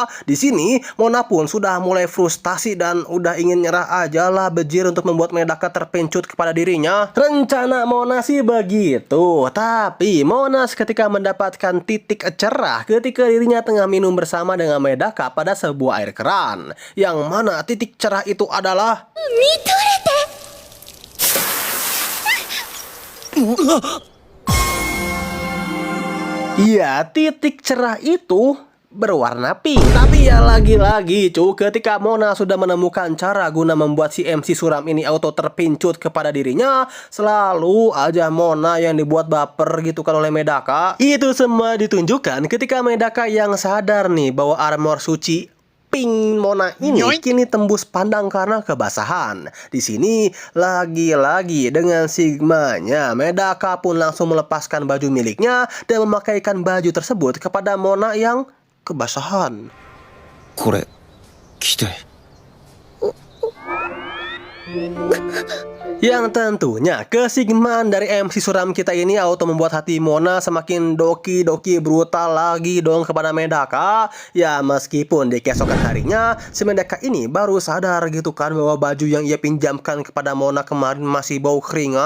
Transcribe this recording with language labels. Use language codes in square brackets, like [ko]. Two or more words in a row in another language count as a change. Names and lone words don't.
[id] Di sini Mona pun sudah mulai frustasi dan udah ingin nyerah aja lah bejir untuk membuat Medaka terpincut kepada dirinya. Rencana Mona sih begitu, tapi Mona seketika mendapatkan titik cerah ketika dirinya tengah minum bersama dengan Medaka pada sebuah air keran. Yang mana titik cerah itu adalah [ja] 見とれて [id] iya, titik cerah itu berwarna pink. Tapi ya lagi-lagi ketika Mona sudah menemukan cara guna membuat si MC suram ini auto terpincut kepada dirinya, selalu aja Mona yang dibuat baper gitu kan oleh Medaka. Itu semua ditunjukkan ketika Medaka yang sadar nih bahwa armor suci pink Mona ini kini tembus pandang karena kebasahan. Di sini lagi-lagi dengan Sigmanya, Medaka pun langsung melepaskan baju miliknya dan memakaikan baju tersebut kepada Mona yang kebasahan. [ja] これ着て [id] Yang tentunya kesigmaan dari MC suram kita ini auto membuat hati Mona semakin doki-doki brutal lagi dong kepada Medaka. Ya meskipun di keesokan harinya si Medaka ini baru sadar gitu kan bahwa baju yang ia pinjamkan kepada Mona kemarin masih bau keringat.